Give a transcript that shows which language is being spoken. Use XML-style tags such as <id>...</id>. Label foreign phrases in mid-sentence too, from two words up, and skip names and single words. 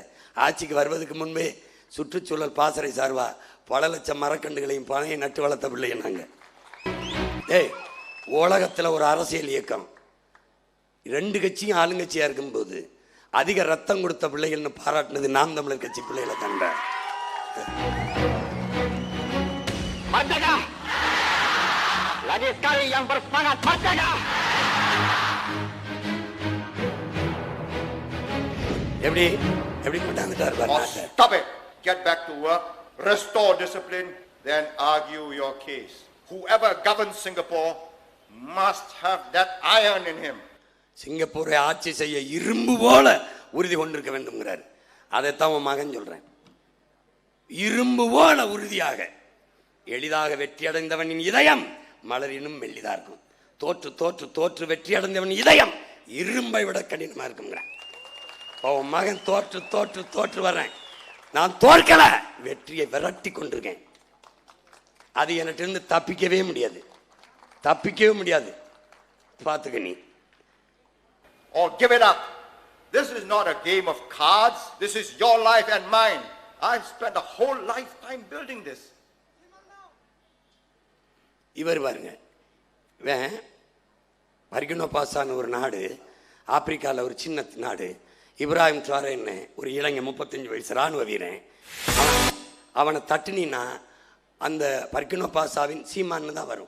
<ta>ஆட்சிக்கு வருவதற்கு முன்பே சுற்றுச்சூழல் பாசறை சார்பா பல லட்சம் மரக்கண்டுகளையும் பனையை நட்டு வளர்த்த பிள்ளை நாங்க. உலகத்தில் ஒரு அரசியல் இயக்கம் 2 கட்சியும் ஆளுங்கட்சியா இருக்கும்போது அதிக ரத்தம் கொடுத்த பிள்ளைகள்னு பாராட்டினது நாம் தமிழர் கட்சி பிள்ளைகளை கண்ட.</ta> <ms>Lagi sekali yang bersemangat, merdeka!</ms> <ta>எப்படி எப்படி கொண்டாந்துட்டார் பாருங்க.</ta> <en>stop it, get back to work, restore discipline, then argue your case. Whoever governs Singapore must have that iron in him.</en> <ta>சிங்கப்பூரை ஆட்சி செய்ய இரும்பு போல உறுதி கொண்டிருக்க வேண்டும்ங்கிறார். அதைத்தான் உன் மகன் சொல்றேன். இரும்பு போல உறுதியாக. எளிதாக வெற்றி அடைந்தவனின் இதயம் மலரினும் மெல்லிதா இருக்கும். தோற்று தோற்று தோற்று வெற்றி அடைந்தவன் இதயம் இரும்பை விட கடினமா இருக்குங்கிறான். உன் மகன் தோற்று தோற்று தோற்று வர்றேன், நான் தோற்கல, வெற்றியை விரட்டி கொண்டிருக்கேன். அது என்கிட்ட இருந்து தப்பிக்கவே முடியாது, தப்பிக்கவே முடியாது. பார்த்துக்க நீ.</ta> <en>Or give it up. This is not a game of cards. This is your life and mine. I've spent a whole lifetime building this.</en> <ta>இவர் பாருங்க, பர்கினோ பாசான்னு ஒரு நாடு, ஆப்பிரிக்காவில் ஒரு சின்ன நாடு. இப்ராஹிம் ட்ராரேன்னு ஒரு இளைஞன் 35 வயசு ராணுவ வீரன். அவனை தட்டினா அந்த பர்கினோ பாசாவின் சீமான்னு தான் வரும்.</ta>